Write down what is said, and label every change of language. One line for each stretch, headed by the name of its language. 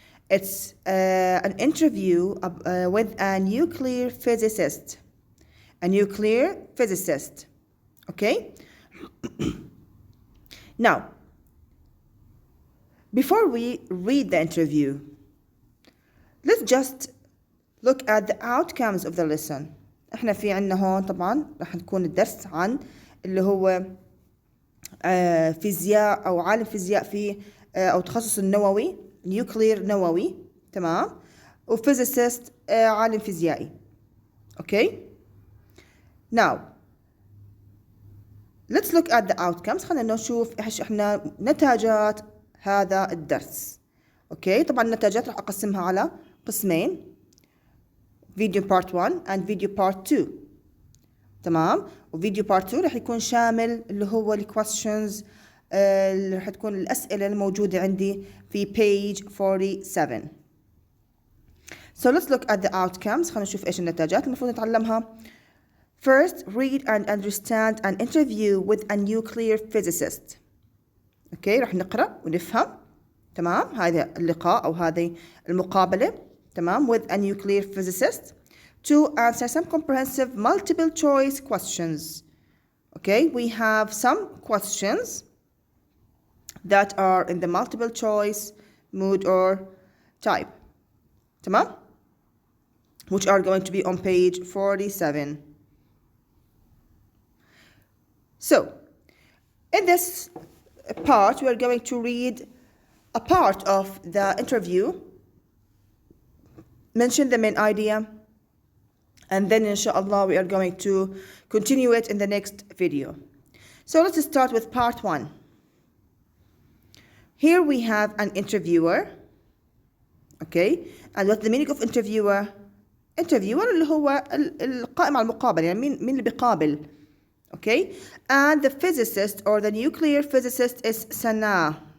English: It's an interview with a nuclear physicist. A nuclear physicist. Okay? Now, before we read the interview, let's just look at the outcomes of the lesson.
Arabic: احنا في عنا هون طبعا راح نكون الدرس عن اللي هو فيزياء او عالم فيزياء في او تخصص النووي، نيوكلير نووي، تمام، وفيزيست عالم فيزيائي. اوكي.
English: Now let's look at the outcomes.
Arabic: خلينا نشوف ايش احنا نتاجات هذا الدرس. اوكي، طبعا النتاجات راح اقسمها على قسمين، فيديو بارت 1 and فيديو بارت 2. تمام، وفيديو بارت 2 راح يكون شامل اللي هو الكويستشنز اللي راح تكون الاسئله الموجوده عندي في page 47.
English: So let's look at the outcomes.
Arabic: خلينا نشوف ايش النتاجات المفروض نتعلمها.
English: First, read and understand an interview with a nuclear physicist.
Arabic: اوكي، راح نقرأ ونفهم. تمام، هذا اللقاء أو هذه المقابلة. تمام،
English: with a nuclear physicist to answer some comprehensive multiple choice questions. Okay, we have some questions that are in the multiple choice mood or type.
Arabic: تمام,
English: which are going to be on page 47. So, in this part, we are going to read a part of the interview, mention the main idea, and then inshallah we are going to continue it in the next video. So let's start with part 1. Here we have an interviewer, okay, and what's the meaning of interviewer?
Arabic: Interviewer اللي هو القائم على المقابلة، يعني مين اللي بيقابل.
English: Okay, and the physicist or the nuclear physicist is Sana.